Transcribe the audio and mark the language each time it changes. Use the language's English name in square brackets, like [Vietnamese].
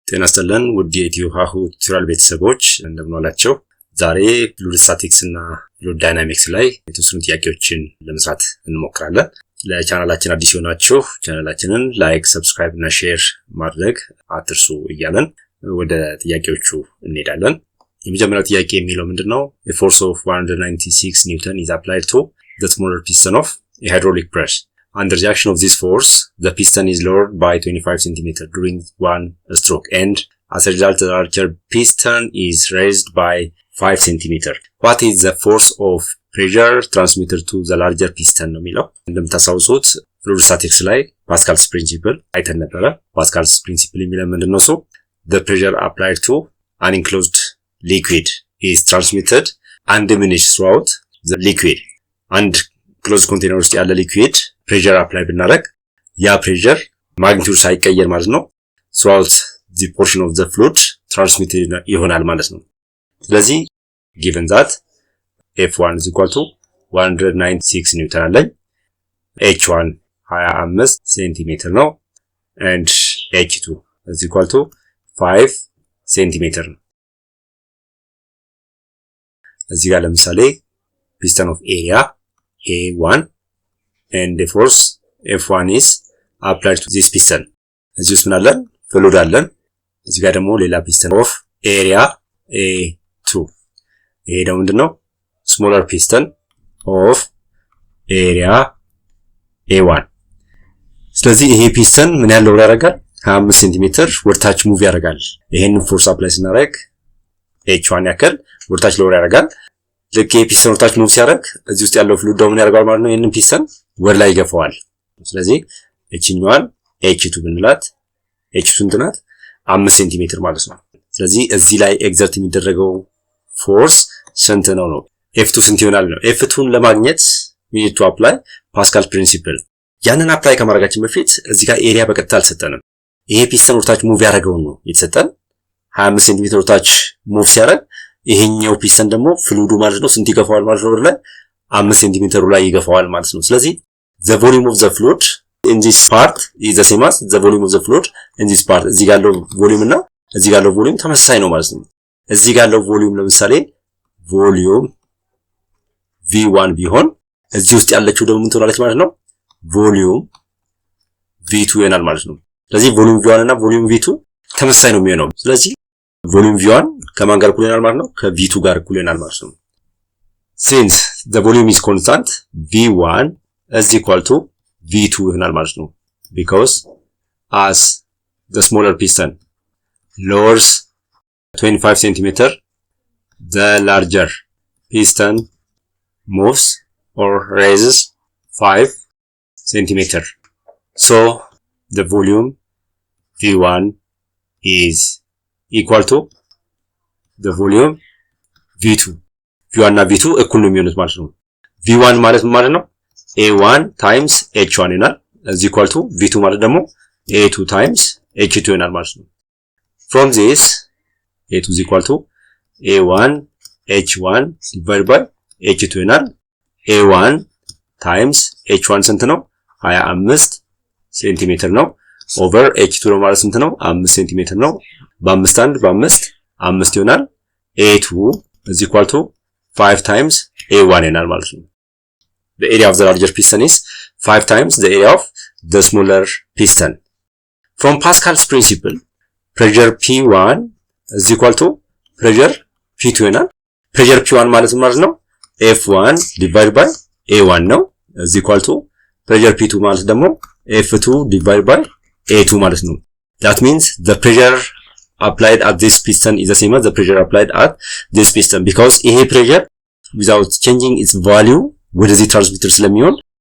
[Amharic] ጤና ይስጥልን ውድ የኢትዮ-ሀሁ ቱቶሪያል ቤተሰቦች እንደምን ዋላችሁ። ዛሬ ፍሉይድ ስታቲክስ እና ፍሉይድ ዳይናሚክስ ላይ የተወሰኑ ጥያቄዎችን ለመስራት እንሞክራለን። ለቻናላችን አዲስ የሆናችሁ ቻናላችንን ላይክ፣ ሰብስክራይብ እና ሼር ማድረግ አትርሱ እያለን ወደ ጥያቄዎቹ እንሄዳለን። የመጀመሪያው ጥያቄ የሚለው ምንድነው? [English] A force of 196 Newton is applied to the smaller piston of a hydraulic press. Under the action of this force, the piston is lowered by 25 cm during one stroke, and as a result, the larger piston is raised by 5 cm. What is the force of pressure transmitted to the larger piston? [Amharic] ነው የሚለው። እንደምታስታውሱት ፍሉይድ ስታቲክስ ላይ ፓስካልስ ፕሪንሲፕል አይተን ነበረ። ፓስካልስ ፕሪንሲፕል የሚለው ምንድነው? [English] The pressure applied to an enclosed liquid is transmitted and diminished throughout the liquid. And closed container [Amharic] ውስጥ ያለ [English] liquid pressure apply [Amharic] ብናደርግ ያ [English] pressure magnitude [Amharic] ሳይቀየር ማለት ነው [English] throughout the portion of the fluid transmitted [Amharic] ይሆናል ማለት ነው። ስለዚህ [English] given that F1 is equal to 196 Newton አለኝ፣ H1 25 [Amharic] ሴንቲሜትር ነው, [English] and H2 is equal to 5 ሴንቲሜትር ነው። [Amharic] እዚህ ጋር ለምሳሌ [English] piston of area A1 and the force F1 is applied to this piston. [Amharic] እዚህ ውስጥ ምን አለን? ፍሉይድ አለን። እዚህ ጋር ደግሞ ሌላ [English] piston of area A2. [Amharic] ይሄ ደግሞ ምንድነው? [English] smaller piston of area A1. [Amharic] ስለዚህ ይሄ piston ምን ያህል ሎድ ያደርጋል? 25 ሴንቲሜትር ወርታች ሙቭ ያደርጋል። ይሄንን ፎርስ አፕላይ ስናደርግ H1 ያክል ወርታች ሎድ ያደርጋል። ልክ የፒስተን ወርታች ሙቭ ሲያደርግ እዚህ ውስጥ ያለው ፍሉይድ ደግሞ ያደርጋል ማለት ነው። ይሄንን ፒስተን ወደ ላይ ይገፋዋል። ስለዚህ እቺኛዋን H2 ብንላት H2 እንትናት 5 ሴንቲሜትር ማለት ነው። ስለዚህ እዚህ ላይ ኤግዘርት የሚደረገው ፎርስ ስንት ነው? F2 ስንት ይሆናል ነው። F2ን ለማግኘት [English] we need to apply [Amharic] ፓስካል ፕሪንሲፕል። ያንን አፕላይ ከማድረጋችን በፊት እዚህ ጋር ኤሪያ በቀጥታ አልሰጠንም። ይሄ ፒስተን ወርታች ሙቭ ያደርገው ነው የተሰጠን። 25 ሴንቲሜትር ወርታች ሙቭ ሲያደርግ ይሄኛው ፒስተን ደግሞ ፍሉይዱ ማለት ነው ስንት ይገፋዋል ማለት ነው? ወደ ላይ 5 ሴንቲሜትር ላይ ይገፋዋል ማለት ነው። ስለዚህ [English] the volume of the fluid in this part is the same as the volume of the fluid in this part. [Amharic] እዚህ ጋር ያለው ቮሊዩም እና እዚህ ጋር ያለው ቮሊዩም ተመሳሳይ ነው ማለት ነው። እዚህ ጋር ያለው ቮሊዩም ለምሳሌ ቮሊዩም V1 ቢሆን እዚህ ውስጥ ያለችው ደግሞ ምን ትሆናለች ማለት ነው? ቮሊዩም V2 ይሆናል ማለት ነው። ስለዚህ ቮሊዩም V1 እና ቮሊዩም V2 ተመሳሳይ ነው የሚሆነው። ስለዚህ ቮሊዩም V1 ከማን ጋር እኩል ይሆናል ማለት ነው? ከV2 ጋር እኩል ይሆናል ማለት ነው። [English] Since the volume is constant, V1 is equal to V2 [Amharic] ይሆናል ማለት ነው። [English] Because as the smaller piston lowers 25 cm, the larger piston moves or raises 5 cm. So the volume V1 is equal to the volume V2. [Amharic] V1 እና V2 እኩል ነው የሚሆኑት ማለት ነው። V1 ማለት ምን ማለት ነው? [English] A1 times H1 ይሆናል is equal to V2 [Amharic] ማለት ደግሞ [English] A2 times H2 [Amharic] ይሆናል ማለት ነው። [English] From this A2 is equal to A1 H1 divided by H2 ይሆናል። A1 times H1 [Amharic] ስንት ነው? 25 ሴንቲሜትር ነው። ኦቨር H2 ነው ማለት ስንት ነው? 5 ሴንቲሜትር ነው። በ5 አንድ በ5 5 ይሆናል። [English] A2 is equal to 5 times A1 ይሆናል ማለት ነው። The area of the larger piston is 5 times the area of the smaller piston. From Pascal's principle, pressure P1 is equal to pressure P2 ይሆናል። pressure P1 ማለት ነው F1 divided by A1 ነው is equal to pressure P2 [Amharic] ማለት ደግሞ [English] F2 divided by A2 ማለት ነው። That means the pressure applied at this piston is the same as the pressure applied at this piston, because ይሄ pressure without changing its value [Amharic] ወደዚህ ትራንስሚተር ስለሚሆን